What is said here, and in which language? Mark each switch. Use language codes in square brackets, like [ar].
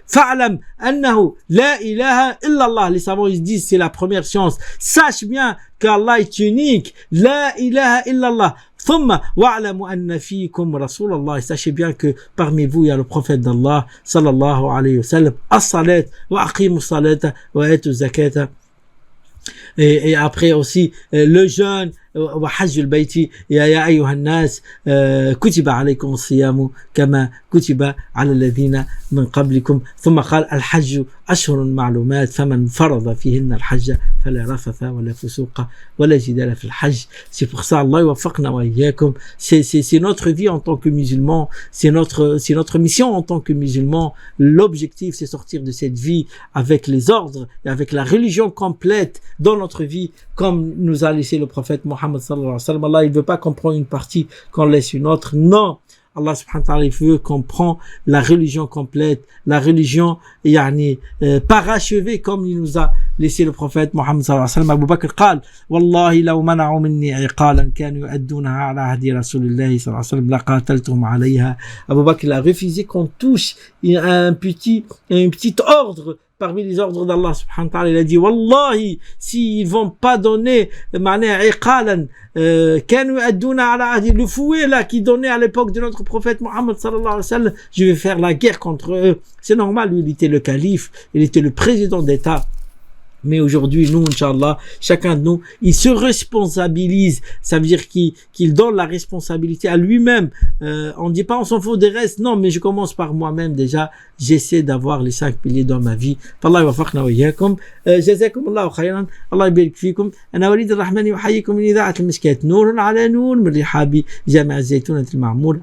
[ar] Fa'alam annahu la ilaha illallah. [fr] Les savants, ils disent, c'est la première science. Sache bien qu'Allah est unique. [ar] La ilaha illallah. Thumma wa'alamu anna fiikum rasulallah. [fr] Sachez bien que parmi vous, il y a le prophète d'Allah sallallahu alayhi wa sallam. [ar] As-salat wa aqimu salata wa atu zakata. [fr] Et après aussi le jeûne [ar] وحج البيت يا أيها الناس كتب عليكم الصيام كما كتب على الذين من قبلكم ثم قال الحج أشهر معلومات فمن فرض فيهن الحج فلا رفث ولا فسوق ولا جدال في الحج. [fr] C'est pour ça Allah [ar] يوفقنا وإياكم. [fr] C'est notre vie en tant que musulmans, c'est notre mission en tant que musulmans. L'objectif, c'est sortir de cette vie avec les ordres et avec la religion complète dans notre vie, comme nous a laissé le prophète Mohammed sallallahu alayhi wa sallam. Allah, il veut pas qu'on prenne une partie, qu'on laisse une autre. Non. Allah subhanahu wa ta'ala, il veut qu'on prenne la religion complète, la religion, parachevée, comme il nous a laissé le prophète Mohammed sallallahu alayhi wa sallam. [ar] Abu Bakr قال والله لو منعوا مني عقالا كانوا يؤدونها على عهد رسول الله صلى الله عليه وسلم لقاتلتهم عليها. [fr] Abu Bakr a refusé qu'on touche un petit ordre parmi les ordres d'Allah subhanahu wa ta'ala. Il a dit wallahi, s'ils vont pas donner [ar] iqalan kanu aduna ala ahdi, [fr] le fouet là qui donnait à l'époque de notre prophète Mohammed sallallahu alayhi wa sallam, je vais faire la guerre contre eux. C'est normal, lui, il était le calife, il était le président d'État. Mais aujourd'hui, nous, Inch'Allah, chacun de nous, il se responsabilise. Ça veut dire qu'il donne la responsabilité à lui-même. On dit pas on s'en fout des restes. Non, mais je commence par moi-même déjà. J'essaie d'avoir les 5 piliers dans ma vie. [ar] فالله يوفقنا وإياكم. جزاكم الله خيرا. الله يبارك فيكم. أنا وليد الرحمن يحييكم من إذاعة المشكات نور على نور من رحاب جامع الزيتونة المعمور.